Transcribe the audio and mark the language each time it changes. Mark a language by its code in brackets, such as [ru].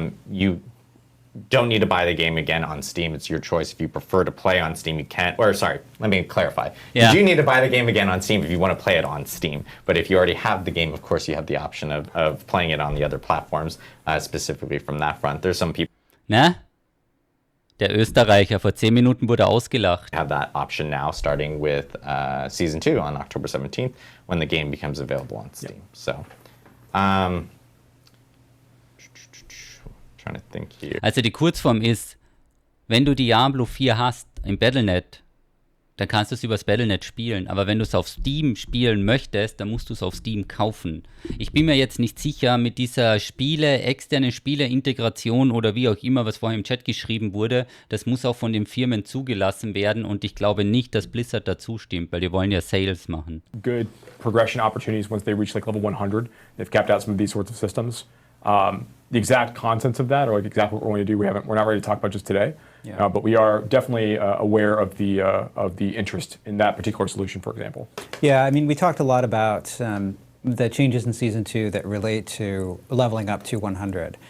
[en] You don't need to buy the game again on Steam. It's your choice. If you prefer to play on Steam, you can. Or sorry, let me clarify. Yeah. You do need to buy the game again on Steam if you want to play it on Steam. But if you already have the game, of course, you have the option of playing it on the other platforms, specifically from that front. There's some people [de] Na? Der Österreicher, vor 10 Minuten wurde ausgelacht. [en] have that option now, starting with Season 2 on October 17th, when the game becomes available on Steam. So, trying to think here. [de] Also die Kurzform ist, wenn du Diablo 4 hast im Battle.net, dann kannst du es übers Battle.net spielen. Aber wenn du es auf Steam spielen möchtest, dann musst du es auf Steam kaufen. Ich bin mir jetzt nicht sicher mit dieser externe Spiele-Integration oder wie auch immer, was vorhin im Chat geschrieben wurde, das muss auch von den Firmen zugelassen werden und ich glaube nicht, dass Blizzard dazu stimmt, weil die wollen ja Sales machen. [en] Good progression opportunities once they reach like level 100. They've capped out some of these sorts of systems. The exact contents of that, or like exactly what we're going to do, we're not ready to talk about just today. Yeah. But we are definitely aware of the interest in that particular solution, for example. Yeah, I mean, we talked a lot about the changes in Season 2 that relate to leveling up to 100.